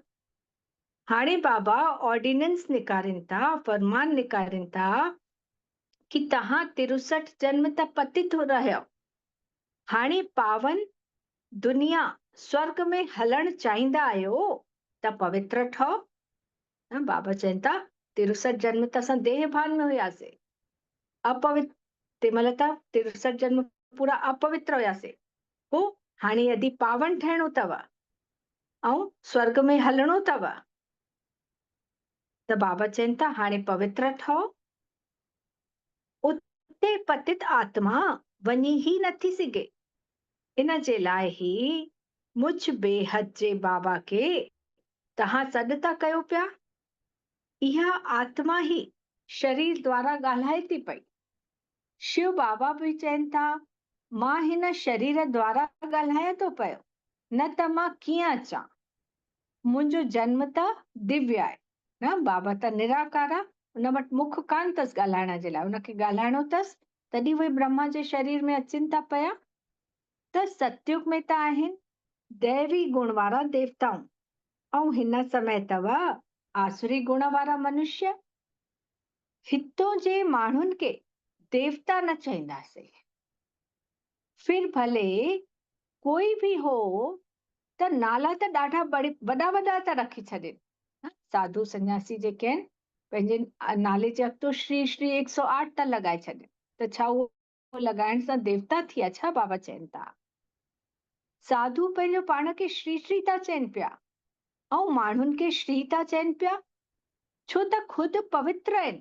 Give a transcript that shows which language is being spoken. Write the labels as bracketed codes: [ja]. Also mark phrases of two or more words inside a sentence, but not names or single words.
[sd] हाणे बाबा ऑर्डिनेंस निकारिनि था, फरमान निकारिनि था कि तव्हां 63 जन्म त पतित हो रहियो, हाणे पावन दुनिया स्वर्ग में हलणु चाहींदा आहियो त पवित्र ठहो। बाबा चवनि था 63 जन्म त असां देह भान में हुयासीं, अपवित्र, तंहिंमहिल त 63 जन्म पूरा अपवित्र हुयासीं। पोइ हाणे यदि पावन ठहिणो अथव ऐं स्वर्ग में हलणो अथव, त बाबा चवनि था हाणे पवित्र ठहो। उते पतित आत्मा वञी ही नथी सघे। इन जे लाइ ही मुझ बेहद जे बाबा खे तव्हां सॾु था कयो पिया। इहा आत्मा ही शरीर द्वारा ॻाल्हाए थी पई। शिव बाबा बि चवनि था मां हिन शरीर द्वारा ॻाल्हाए थो पियो, न त मां कीअं अचां। मुंहिंजो जन्म त दिव्य आहे न। बाबा त निराकार आहे, उन वटि मुख कान अथसि ॻाल्हाइण जे लाइ, उनखे ॻाल्हाइणो अथसि तॾहिं उहे ब्रह्मा जे शरीर में अचनि था पिया। त सतयुग में त आहिनि दैवी गुण वारा देवताऊं, ऐं हिन समय अथव आसुरी गुण वारा मनुष्य। हितों जे माण्हुनि खे देवता न चईंदासीं। फिर भले कोई बि हो त नाला त ॾाढा वॾा वॾा था रखी छॾनि। साधु सन्यासी जेके आहिनि पंहिंजे नाले जे अॻितो श्री श्री 108 था लॻाए छॾनि। त छा उहो लॻाइण सां देवता थिया छा? बाबा चवनि था साधु पंहिंजो पाण खे श्री श्री था चवनि पिया ऐं माण्हुनि खे श्री था चवनि पिया, छो त ख़ुदि पवित्र आहिनि।